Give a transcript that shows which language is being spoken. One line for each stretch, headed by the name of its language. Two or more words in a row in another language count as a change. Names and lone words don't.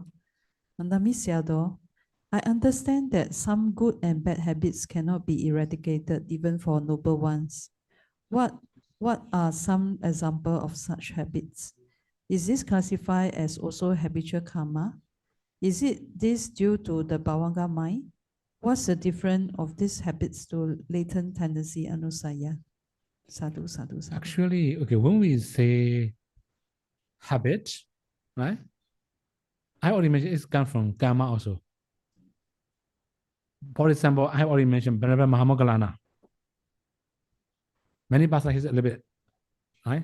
English: Mandami Sayadaw, I understand that some good and bad habits cannot be eradicated even for noble ones. What are some examples of such habits? Is this classified as also habitual karma? Is it this due to the bhavanga mind? What's the difference of these habits to latent tendency anusaya? Sadhu. Actually, okay, when we say habit, right? I already mentioned it's come from karma also. For example, I already mentioned Venerable Mahamoggallana. Many passages he's a little bit, right?